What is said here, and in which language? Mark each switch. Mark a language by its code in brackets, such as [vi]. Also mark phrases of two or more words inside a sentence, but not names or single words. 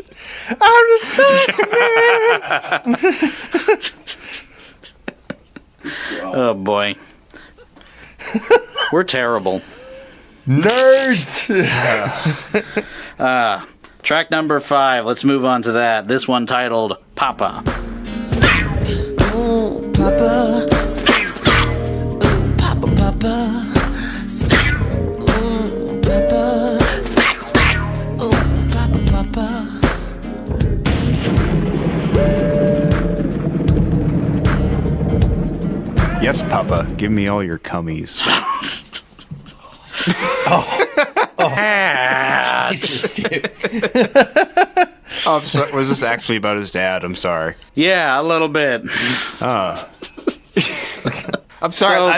[en] I'm the sex man. Oh boy. We're terrible. Nerds! Track number 5. Let's move on to that. This one titled Papa. Oh, Papa. Oh, Papa, Papa. Oh, Papa. Oh, Papa, Papa. Yes, Papa. Give me all your cummies. Jesus, dude. Oh, I'm sorry. Was this actually about his dad? I'm sorry. Yeah, a little bit. I'm sorry.